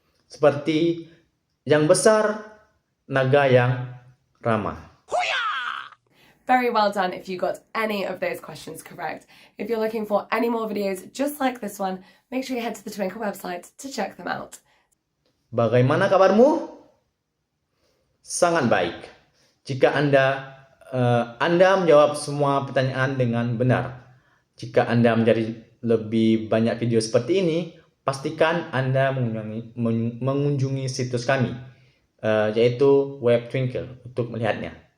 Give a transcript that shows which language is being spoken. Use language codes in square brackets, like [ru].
[id] Seperti yang besar, naga yang ramah. [en] Very well done if you got any of those questions correct. If you're looking for any more videos just like this one, make sure you head to the Twinkle website to check them out. [id] Bagaimana kabarmu? Sangat baik. Jika Anda menjawab semua pertanyaan dengan benar. Jika Anda mencari lebih banyak video seperti ini, pastikan Anda mengunjungi situs kami, yaitu Web Twinkle, untuk melihatnya.